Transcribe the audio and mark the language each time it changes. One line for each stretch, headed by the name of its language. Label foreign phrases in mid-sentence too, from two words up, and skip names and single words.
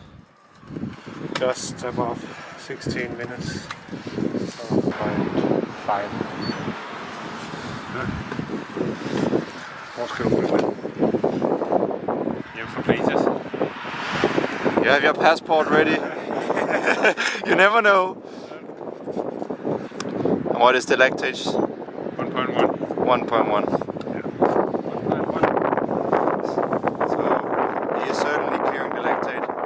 English: Just above 16 minutes. So 0.5.
Danish: Hvor skal du gå? Hjem fra Places.
English: You have your passport ready. You never know. And what is the lactate? 1.1. 1.1. So he is certainly clearing the lactate.